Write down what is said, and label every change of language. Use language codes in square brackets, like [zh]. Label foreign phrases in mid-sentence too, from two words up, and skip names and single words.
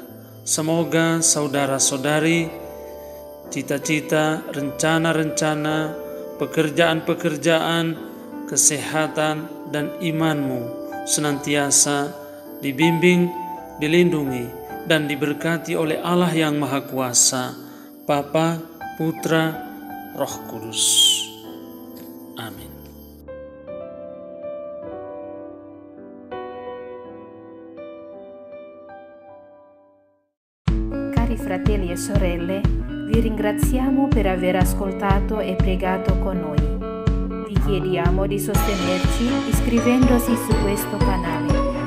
[id] Semoga saudara-saudari, cita-cita, rencana-rencana, pekerjaan-pekerjaan, kesehatan, dan imanmu senantiasa dibimbing, dilindungi, dan diberkati oleh Allah yang Maha Kuasa, Bapa, Putra, Roh Kudus. Amin. [it] Cari fratelli e sorelle, vi ringraziamo per aver ascoltato e pregato con noi. Vi chiediamo di sostenerci iscrivendosi su questo canale.